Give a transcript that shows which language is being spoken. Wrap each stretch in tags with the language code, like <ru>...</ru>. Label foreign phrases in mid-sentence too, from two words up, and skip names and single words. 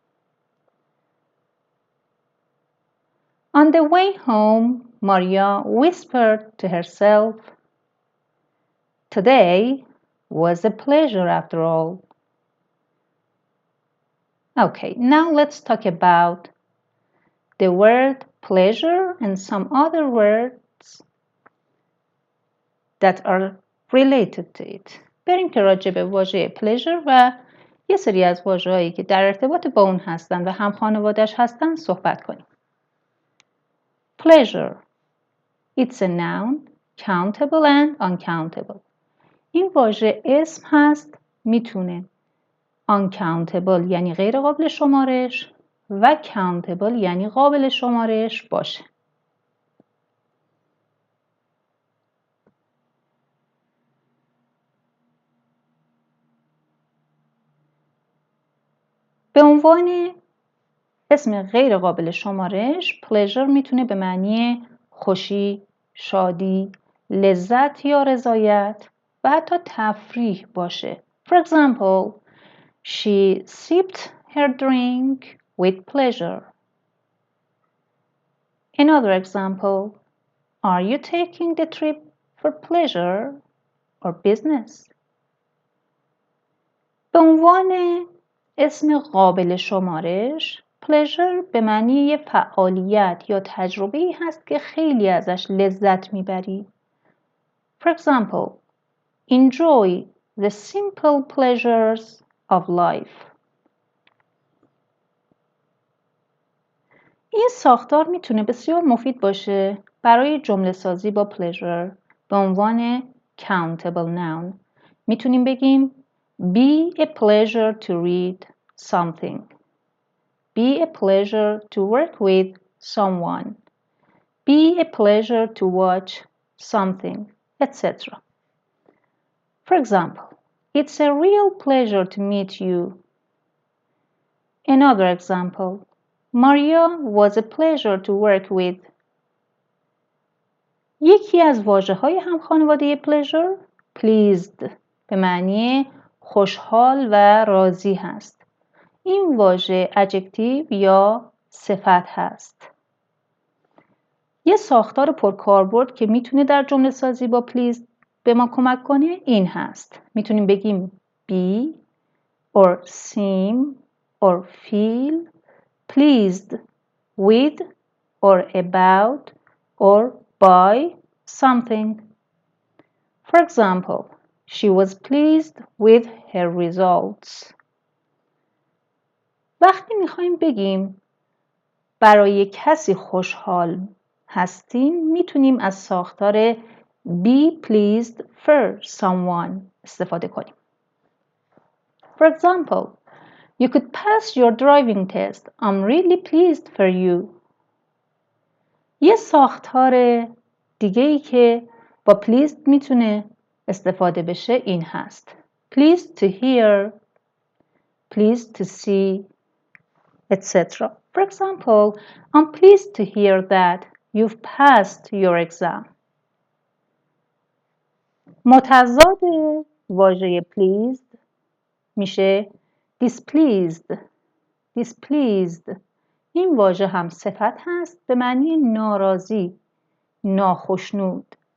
<en>On the way home, Maria whispered to herself, today was a pleasure after all. Okay, now let's talk about the word pleasure and some other words that are related to it.</en> <fa>بریم که راجع به واژه pleasure و یه سری از واژه‌هایی که در ارتباط با اون هستن و هم خانواده‌اش هستن صحبت کنیم.</fa> <en>Pleasure. It's a noun, countable and uncountable.</en> <fa>این واژه اسم هست، میتونه uncountable یعنی غیر قابل شمارش و countable یعنی قابل شمارش باشه. به عنوان اسم غیر قابل شمارش pleasure میتونه به معنی خوشی، شادی، لذت یا رضایت و حتی تفریح باشه.</fa> <en>For example, she sipped her drink with pleasure. Another example, are you taking the trip for pleasure or business?</en> <fa>به عنوان اسم قابل شمارش pleasure به معنی یه فعالیت یا تجربه‌ای هست که خیلی ازش لذت میبری.</fa> <en>For example, enjoy the simple pleasures of life.</en> <fa>این ساختار میتونه بسیار مفید باشه برای جمله سازی با pleasure به عنوان</fa> <en>countable noun.</en> <fa>میتونیم بگیم</fa> <en>be a pleasure to read something. Be a pleasure to work with someone. Be a pleasure to watch something, etc. For example, it's a real pleasure to meet you. Another example, Maria was a pleasure to work with.</en> <fa>یکی از واژه‌های هم خانواده pleasure, pleased به معنی خوشحال و راضی هست. این واژه adjective یا صفت هست. یه ساختار پرکاربرد که میتونه در جمله سازی با pleased به ما کمک کنه این هست. میتونیم بگیم</fa> <en>be or seem or feel pleased with or about or by something. For example, she was pleased with her results.</en> <fa>وقتی میخوایم بگیم برای کسی خوشحال هستیم میتونیم از ساختار</fa> <en>be pleased for someone</en> <fa>استفاده کنیم.</fa> <en>For example, You could pass your driving test. I'm really pleased for you. یه ساختار دیگه‌ای که با pleased میتونه استفاده بشه این هست. Pleased to hear, pleased to see, etc. For example, I'm pleased to hear that you've passed your exam.</en> <fa>متضاد واژه pleased میشه displeased. displeased. این واژه هم صفت هست به معنی ناراضی، ناخشنود.</fa>